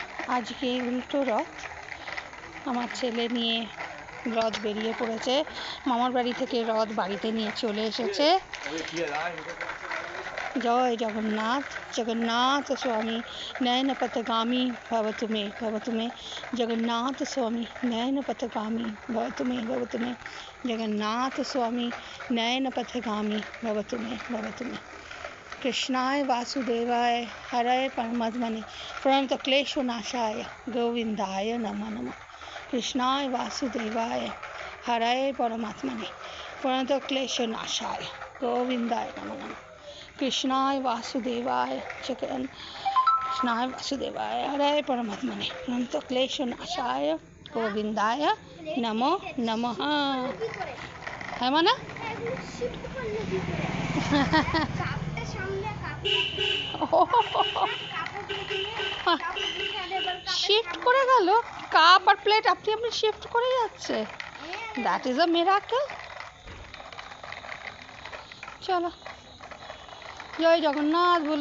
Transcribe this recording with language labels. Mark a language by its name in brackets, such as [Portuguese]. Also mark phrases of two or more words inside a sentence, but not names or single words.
[Bangla] আজকে উল্টো রথ। আমার ছেলে নিয়ে রথ বেরিয়ে পড়েছে। মামার বাড়ি থেকে রথ বাড়িতে নিয়ে চলে এসেছে। জয় জগন্নাথ। [Sanskrit] জগন্নাথ স্বামী নয়ন পথগামী ভবতু মে ভবতু মে। জগন্নাথ স্বামী নয়ন পথগামী ভবতু মে ভবতু মে। जगन्नाथ स्वामी नयन पथगामी भवतु मे भवतु मे। कृष्णाय वासुदेवाय हरये परमात्मने प्रणत क्लेशनाशाय गोविंदाय नमो नमः। कृष्णाय वासुदेवाय हरये परमात्मने प्रणत क्लेशनाशाय गोविंदाय नमो नमः। कृष्णाय वासुदेवाय कृष्णाय वासुदेवाय हरये परमात्मने प्रणत क्लेशनाशाय गोविंदाय नमो नमः। [Bangla] है माना শিফট করে গেল কাপ আর প্লেট আপনি আপনি শিফট করে যাচ্ছে। [English] That is a miracle. [Bangla] চলো জয় জগন্নাথ বলি।